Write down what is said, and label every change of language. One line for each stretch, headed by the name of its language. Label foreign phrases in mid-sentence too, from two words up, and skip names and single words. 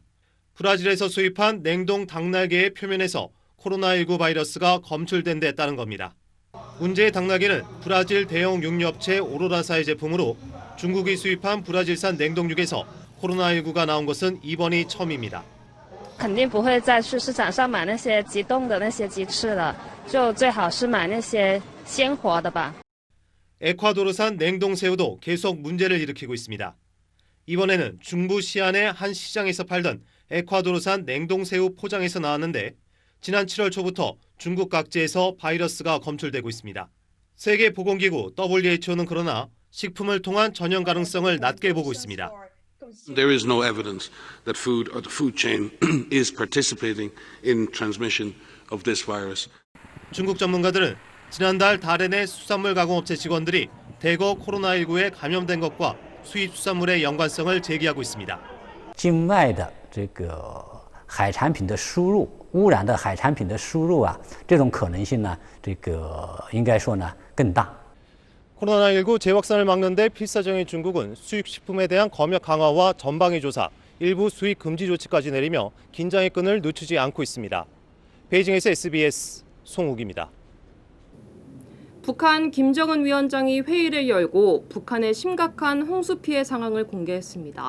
Korean: 브라질에서 수입한 냉동 닭날개의 표면에서 코로나19 바이러스가 검출된 데 따른 겁니다. 문제의 닭날개는 브라질 대형 육류업체 오로라사의 제품으로 중국이 수입한 브라질산 냉동육에서 코로나19가 나온 것은 이번이 처음입니다.
Chinese: 肯定不会再去市场上买那些急冻的那些鸡翅了，就最好是买那些鲜活的吧。
Korean: 에콰도르산 냉동새우도 계속 문제를 일으키고 있습니다. 이번에는 중부 시안의 한 시장에서 팔던 에콰도르산 냉동새우 포장에서 나왔는데 지난 7월 초부터 중국 각지에서 바이러스가 검출되고 있습니다. 세계보건기구 WHO는 그러나 식품을 통한 전염 가능성을 낮게 보고 있습니다.
English: There is no evidence that food or the food chain is participating in transmission of this virus.
Korean: 중국 전문가들은 지난달 다롄의 수산물 가공업체 직원들이 대거 코로나19에 감염된 것과 수입 수산물의 연관성을 제기하고 있습니다.
Chinese: 境外的这个海产品的输入，污染的海产品的输入啊，这种可能性呢，这个应该说呢更大。
Korean: 코로나19 재확산을 막는 데 필사적인 중국은 수입 식품에 대한 검역 강화와 전방위 조사, 일부 수입 금지 조치까지 내리며 긴장의 끈을 늦추지 않고 있습니다. 베이징에서 SBS 송욱입니다. 북한 김정은 위원장이 회의를 열고 북한의 심각한 홍수 피해 상황을 공개했습니다.